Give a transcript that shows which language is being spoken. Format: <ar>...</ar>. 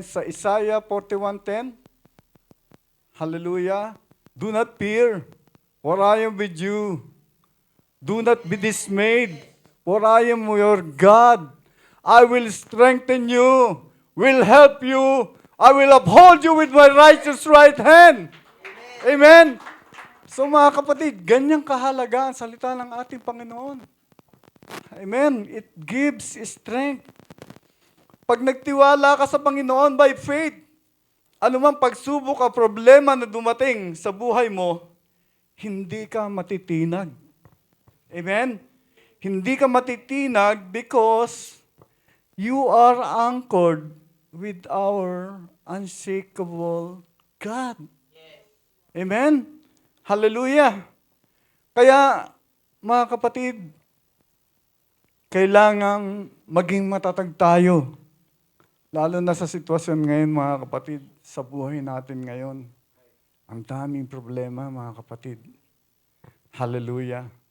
<en>Sa Isaiah 41:10, hallelujah, do not fear, for I am with you. Do not be dismayed, for I am your God. I will strengthen you, will help you. I will uphold you with my righteous right hand. Amen?</en> <tl>So mga kapatid, ganyang kahalaga ang salita ng ating Panginoon. Amen?</tl> <en>It gives strength.</en> <tl>Pag nagtiwala ka sa Panginoon by faith, anumang pagsubok o problema na dumating sa buhay mo, hindi ka matitinag. Amen? Hindi ka matitinag</tl> <en>because you are anchored with our unshakable God. Amen? Hallelujah!</en> <tl>Kaya, mga kapatid, kailangang maging matatag tayo. Lalo na sa sitwasyon ngayon, mga kapatid, sa buhay natin ngayon. Ang daming problema, mga kapatid. Hallelujah.</tl>